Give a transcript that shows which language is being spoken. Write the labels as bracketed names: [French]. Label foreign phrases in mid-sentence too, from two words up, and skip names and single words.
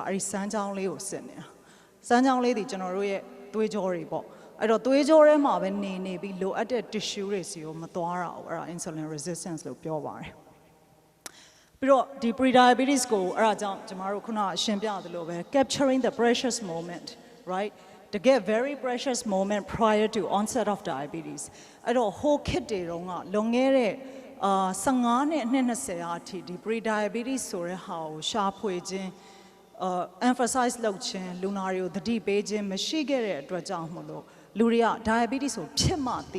[Burmese] အဲ့ဒီစမ်းချောင်းလေးကိုစစ်နေတာစမ်းချောင်းလေးဒီကျွန်တော်တို့ရဲ့သွေးကြောတွေပေါ့အဲ့တော့သွေးကြောထဲမှာပဲနေပြီးလိုအပ်တဲ့ tissue တွေစီကိုမသွားတာဘူးအဲ့ဒါ [English] insulin resistance [Burmese] လို့ပြောပါတယ်ပြီးတော့ဒီ pre-diabetes ကိုအဲ့ဒါကြောင့်ကျမတို့ခုနရှင်းပြသလိုပဲ [English] capturing the precious moment right to get very precious moment prior to onset of diabetes [Burmese] အဲ့တော့ [English] whole kit [Burmese] တွေတုန်းကလွန်ခဲ့တဲ့ 15နှစ်20အထိဒီ pre-diabetes ဆိုတဲ့ဟာကိုရှာဖွေခြင်းemphasize လုပ်ခြင်းလူနာတွေကိုသတိပေးခြင်းမရှိခဲ့တဲ့အတွက်ကြောင့်မလို့လူတွေက diabetes ကိုဖြစ်မှသိ